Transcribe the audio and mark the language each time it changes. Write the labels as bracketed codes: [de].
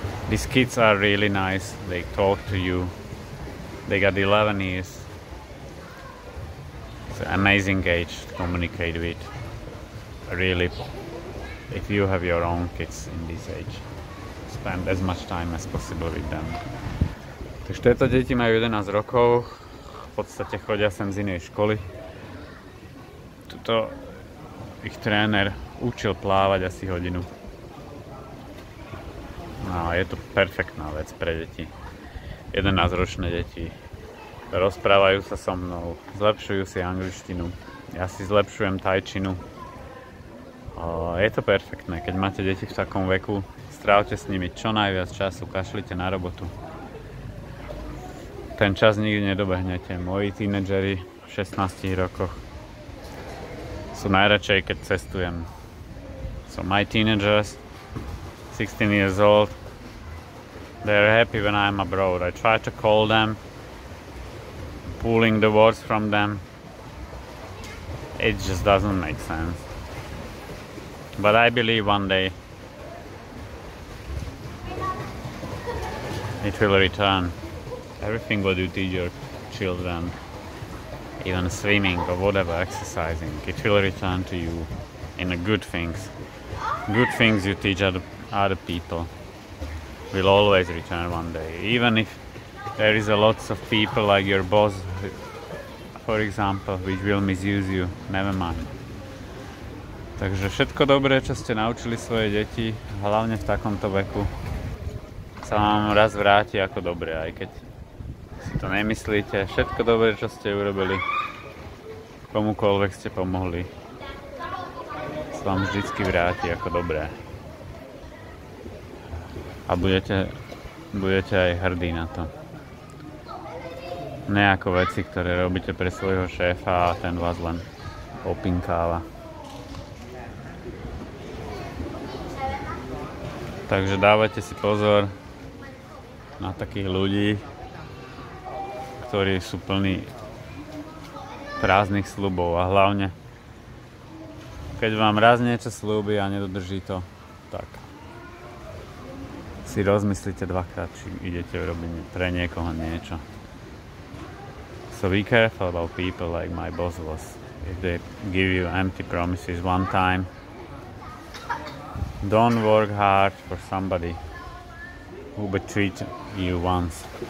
[en] These kids are really nice. They talk to you. They got 11 years. It's an amazing age to communicate with. Really, if you have your own kids in this age, spend as much time as possible with them. [sk] Takže tieto deti majú 11 rokov, v podstate chodia sem z inej školy. Tuto ich tréner učil plávať asi hodinu. No, je to perfektná vec pre deti. 11-ročné deti rozprávajú sa so mnou, zlepšujú si angličtinu, ja si zlepšujem tajčinu. Je to perfektné, keď máte deti v takom veku, strávte s nimi čo najviac času, kašlite na robotu. Ten čas nikdy nedobehnete. Moji tínedžeri v 16 rokoch sú najradšej, keď cestujem. [en] So my teenagers, 16 years old, they're happy when I'm abroad. I try to call them, pulling the words from them. It just doesn't make sense. But I believe one day it will return. Everything what you teach your children, even swimming or whatever, exercising, it will return to you in the good things. Good things you teach other people will always return one day. Even if there is a lots of people like your boss, for example, which will misuse you, never mind. [sk] Takže všetko dobré, čo ste naučili svoje deti, hlavne v takomto veku, sa vám raz vráti ako dobré, aj keď si to nemyslíte. Všetko dobré, čo ste urobili, komukoľvek ste pomohli, sa vám vždycky vráti ako dobré. A budete aj hrdí na to. Ne ako veci, ktoré robíte pre svojho šéfa a ten vás len opinkáva. Takže dávajte si pozor na takých ľudí, ktorí sú plní prázdnych sľubov, a hlavne keď vám raz niečo sľúbi a nedodrží to, tak si rozmyslíte dvakrát, či idete robiť pre niekoho niečo. [en] So be careful about people like my boss was. If they give you empty promises one time, don't work hard for somebody who betrayed you once.